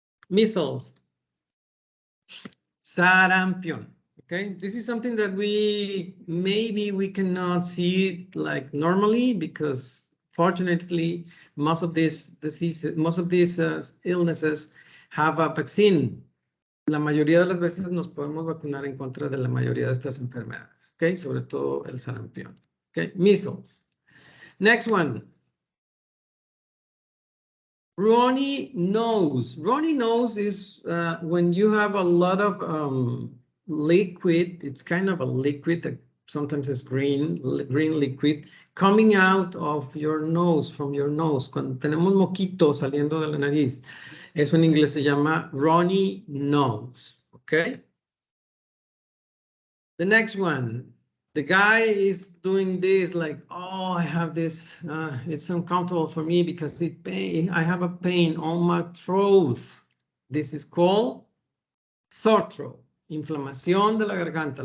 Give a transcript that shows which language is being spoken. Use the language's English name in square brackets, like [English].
[English] Measles, sarampion. Okay, this is something that maybe we cannot see like normally because fortunately most of these diseases, most of these illnesses have a vaccine. [Spanish] La mayoría de las veces nos podemos vacunar en contra de la mayoría de estas enfermedades. Okay, sobre todo el sarampión. Okay, measles. [English] Next one. Runny nose. Runny nose is when you have a lot of liquid. It's kind of a liquid that sometimes is green liquid coming out of your nose, from your nose. [Spanish] Cuando tenemos moquito saliendo de la nariz, eso en inglés se llama runny nose. [English] Okay. The next one. The guy is doing this like, oh, I have this, it's uncomfortable for me because I have a pain on my throat. This is called sore throat, [Spanish] inflamación de la garganta.